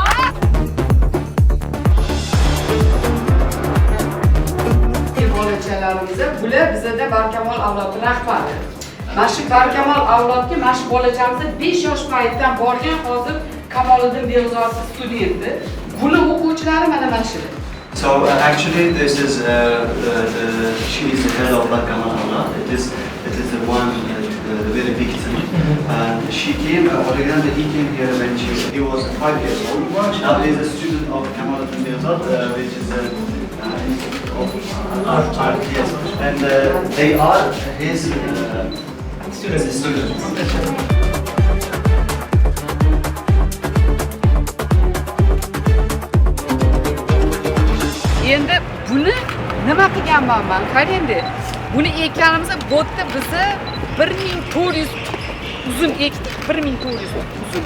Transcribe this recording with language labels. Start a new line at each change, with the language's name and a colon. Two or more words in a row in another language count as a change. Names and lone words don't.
Uzbek: Bolachalarimiz bular bizda Barkamol avlodi rahbari. Mana shu Barkamol avlodga mana shu bolachamiz 5 yosh paytdan borgan, hozir Kamoliddin Behzodov studenti. Buni o'quvchilari mana shu.
English: So actually this is she is the head of Barkamol Avlod. It is the one the very big thing. And she came originally he came here when he was 5 years old. Now he is a student of Kamoliddin Behzod, which is of art, yes. And they are his students.
Uzbek: Endi buni nima qilganman men? Qarang-da. Buni ekkanimizda bu yerda bizni 1400 uzum ekdik, 1400 uzum.